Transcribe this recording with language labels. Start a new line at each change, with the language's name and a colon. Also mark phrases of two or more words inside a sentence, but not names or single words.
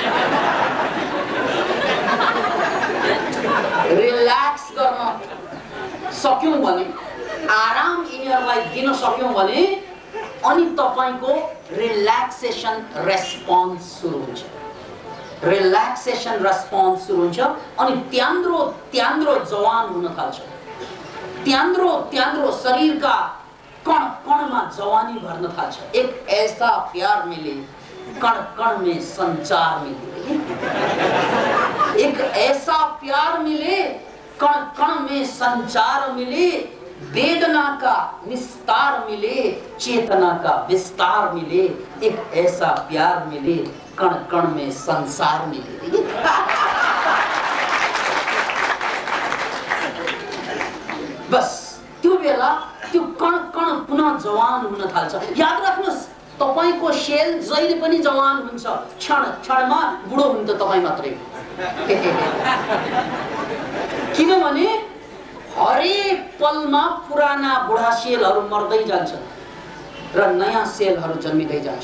Nepali: रिल्याक्स गर्न सक्यौं भने, आराम यिनीहरूलाई दिन सक्यौं भने, अनि तपाईको
English: relaxation response
Nepali: सुरु हुन्छ।
English: relaxation response
Nepali: सुरु हुन्छ अनि त्यान्द्रो त्यान्द्रो जवान हुन थाल्छ। त्यान्द्रो त्यान्द्रो शरीरका कण कणमा जवानी भर्न थाल्छ।
Hindi: एक ऐसा प्यार मिले, कण कण में संचार मिले। एक ऐसा प्यार मिले, कण कण में संचार मिले। वेदना का निस्तार मिले, चेतना का विस्तार मिले। एक ऐसा प्यार मिले, कण कण में संसार मिले।
Nepali: बस त्यो बेला त्यो कण कण पुनः जवान हुन थाल्छ। याद राख्नुहोस्, तपाईको सेल जहिले पनि जवान हुन्छ, क्षण क्षणमा बुढो हुन्छ तपाई मात्रै। किनभने हरेक पलमा पुराना बुढा सेलहरू मर्दै जान्छन् र नयाँ सेलहरू जन्मिँदै जान्छ।